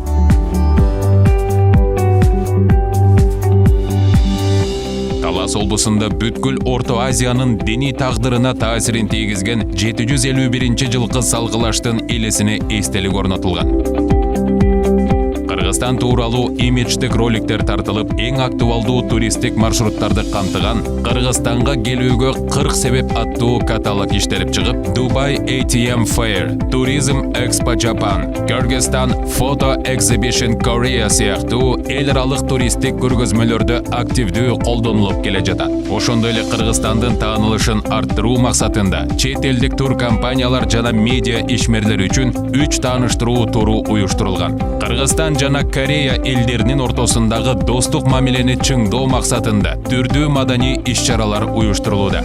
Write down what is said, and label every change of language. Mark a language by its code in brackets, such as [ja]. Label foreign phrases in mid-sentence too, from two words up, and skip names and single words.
[ky] Талас облусунда бүткүл Орто Азиянын диний тагдырына таасирин тийгизген 751-жылкы салгылаштын элесине эстелик орнотулган. Кыргызстан тууралуу имидждик роликтер тартылып, эң актуалдуу туристтик маршруттарды камтыган Кыргызстанга келүүгө 40 себеп аттуу каталог иштелип чыгып, Dubai ATM Fair, Tourism Expo Japan, Kyrgyzstan Photo Exhibition Korea сыяктуу эл аралык туристтик көргөзмөлөрдө активдүү колдонулуп келе жатат. Ошондой эле Кыргызстандын таанылышын арттыруу максатында чет элдик тур компаниялар жана медиа ишмерлер үчүн 3 тааныштыруу туру уюштурулган. Кыргызстан жана Корея элдеринин ортосундагы достук мамилени чыңдоо максатында түрдүү маданий иш-чаралар уюштурулууда.